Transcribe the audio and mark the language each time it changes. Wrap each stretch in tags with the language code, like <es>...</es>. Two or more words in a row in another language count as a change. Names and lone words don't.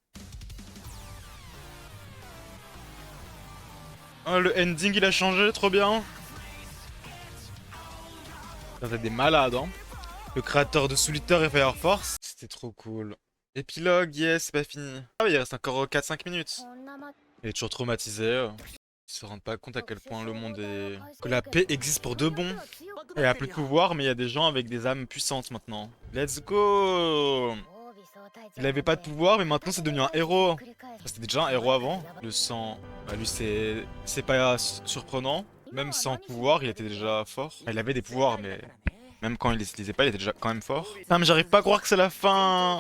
<fr>Oh, le ending il a changé, trop bien! Putain, t'es des malades, hein! Le créateur de Souliter et Fire Force. C'était trop cool. Épilogue, yes, c'est pas fini. Ah oui, il reste encore 4-5 minutes.</fr> <ja>こんなま</ja> <fr>Il est toujours traumatisé. Ils se rendent pas compte à quel point le monde est... Que la paix existe pour de bon. Il a plus de pouvoir, mais il y a des gens avec des âmes puissantes maintenant.</fr> <en>Let's go!</en> <fr>Il avait pas de pouvoir, mais maintenant c'est devenu un héros. C'était déjà un héros avant. Le sang, bah lui c'est pas surprenant. Même sans pouvoir, il était déjà fort. Il avait des pouvoirs, mais même quand il les utilisait pas, il était déjà quand même fort. Putain, mais j'arrive pas à croire que c'est la fin.</fr>